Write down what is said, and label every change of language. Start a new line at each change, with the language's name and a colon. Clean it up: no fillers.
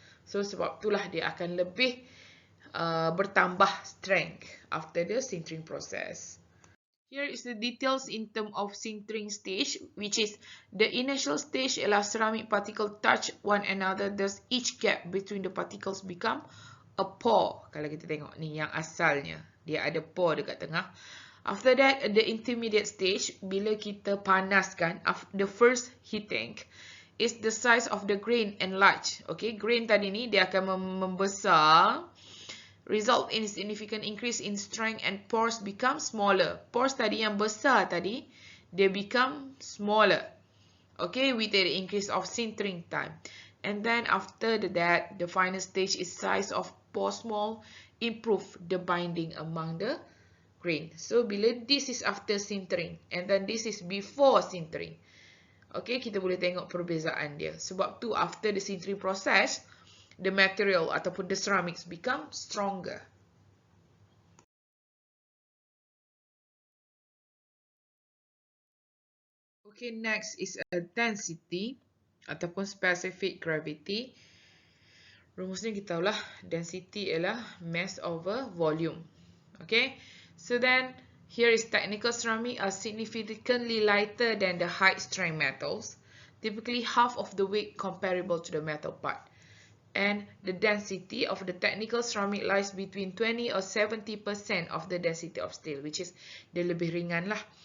Malay: So sebab itulah dia akan lebih bertambah strength
English: after the sintering process. Here is the details in terms of sintering stage, which is the initial stage allows ceramic particles touch one another, thus each gap between the particles become a pore.
Malay: Kalau kita tengok ni yang asalnya, dia ada pore dekat tengah.
English: After that, the intermediate stage,
Malay: bila kita panaskan,
English: the first heating, is the size of the grain enlarged. Okay, grain
Malay: tadi ni dia akan membesar,
English: result in significant increase in strength and pores become smaller.
Malay: Pores tadi yang besar tadi,
English: they become smaller. Okay, with the increase of sintering time. And then after that, the final stage is size of pore small, improve the binding among the grain. So, bila this is after sintering, and then this is before sintering.
Malay: Okay, kita boleh tengok perbezaan dia. Sebab tu,
English: after the sintering process, the material ataupun the ceramics become stronger. Okay, next is a density ataupun specific gravity.
Malay: Rumusnya kita tahulah density ialah mass over volume.
English: Okay, so then here is technical ceramic are significantly lighter than the high strength metals, typically half of the weight comparable to the metal part. And the density of the technical ceramic lies between 20 or 70% of the density of steel, which is
Malay: dia lebih ringan lah.